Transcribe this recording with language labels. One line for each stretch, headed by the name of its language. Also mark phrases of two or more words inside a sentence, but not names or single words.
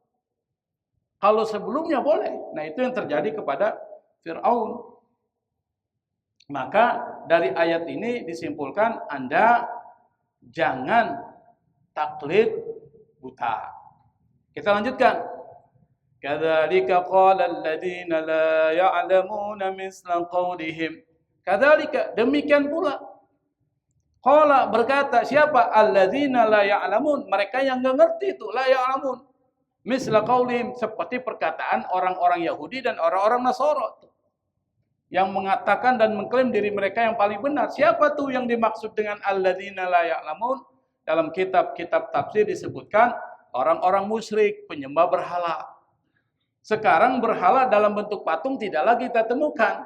Indonesian: Kalau sebelumnya boleh. Nah itu yang terjadi kepada Fir'aun. Maka dari ayat ini disimpulkan Anda jangan taklid buta. Kita lanjutkan.
Arabic: كذلك قال الذين لا يعلمون مثل قولهم. Kadzalika,
Indonesian: demikian pula. Qala berkata siapa?
Arabic: الذين لا يعلمون,
Indonesian: mereka yang enggak ngerti itu,
Arabic: لا يعلمون. مثل قولهم,
Indonesian: seperti perkataan orang-orang Yahudi dan orang-orang Nasara yang mengatakan dan mengklaim diri mereka yang paling benar. Siapa tuh yang dimaksud dengan
Arabic: الذين لا يعلمون?
Indonesian: Dalam kitab-kitab tafsir disebutkan orang-orang musyrik, penyembah berhala. Sekarang berhala dalam bentuk patung tidak lagi kita temukan.